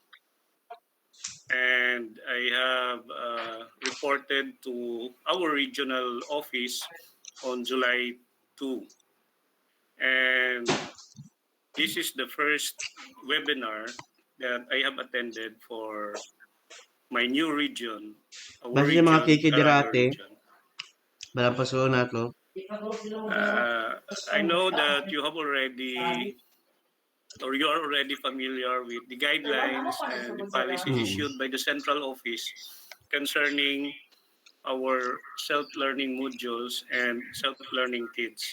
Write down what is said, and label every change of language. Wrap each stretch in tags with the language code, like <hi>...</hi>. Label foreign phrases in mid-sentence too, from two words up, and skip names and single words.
<en>And I have reported to our regional office on July 2. And this is the first webinar that I have attended for my new region, our</en> <tl>basta yung mga</tl> <en>region, Caraga kikidirate, region.</en> <tl>malapaso na to.</tl> <en>I know that you have already, or you are already familiar with the guidelines and the policies issued by the central office concerning our self-learning modules and self-learning kits.</en>